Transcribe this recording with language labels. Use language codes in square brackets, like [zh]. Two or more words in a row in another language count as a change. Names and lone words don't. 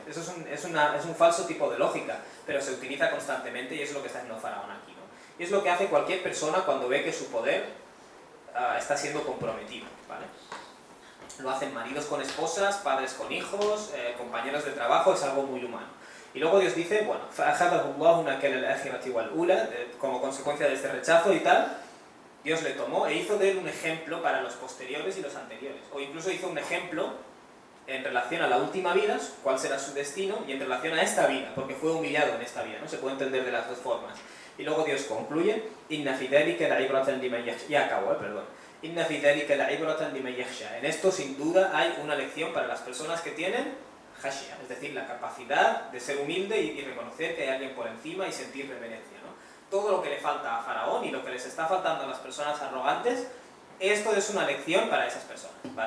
[es] Eso es un falso tipo de lógica, pero se utiliza constantemente y es lo que está haciendo Faraón aquí, ¿no? Y es lo que hace cualquier persona cuando ve que su poder está siendo comprometido, ¿vale? Lo hacen maridos con esposas, padres con hijos, compañeros de trabajo, es algo muy humano. Y luego Dios dice, bueno, [ar] فَأَخَذَهُ اللَّهُ نَكَلَ الْآخِرَةِ وَالْأُولَى, [es] como consecuencia de este rechazo y tal, Dios le tomó e hizo de él un ejemplo para los posteriores y los anteriores. O incluso hizo un ejemplo en relación a la última vida, cuál será su destino, y en relación a esta vida, porque fue humillado en esta vida, ¿no? Se puede entender de las dos formas. Y luego Dios concluye, [ar] إِنَّ فِي ذَلِكَ لَعِبْرَةً لِمَنْ يَخْشَى. [es] Ya acabó, perdón. [ar] إِنَّ فِي ذَلِكَ لَعِبْرَةً لِمَنْ يَخْشَى. [es] En esto, sin duda, hay una lección para las personas que tienen khashya, es decir, la capacidad de ser humilde y reconocer que hay alguien por encima y sentir reverencia, ¿no? todo lo que le falta a Faraón y lo que les está faltando a las personas arrogantes, esto es una lección para esas personas, ¿vale?